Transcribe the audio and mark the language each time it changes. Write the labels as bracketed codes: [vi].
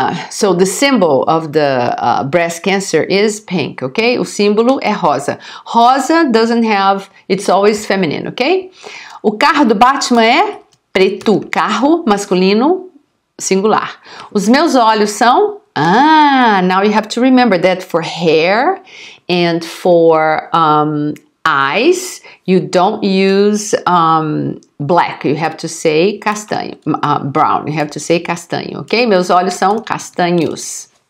[en] So the symbol of the breast cancer is pink, ok? [pt] O símbolo é rosa. [en] Rosa doesn't have, it's always feminine, ok? [pt] O carro do Batman é preto. Carro masculino singular. Os meus olhos são... [en] now you have to remember that for hair and for eyes, you don't use black, you have to say castanho, brown, you have to say castanho, ok? [pt] Meus olhos são castanhos.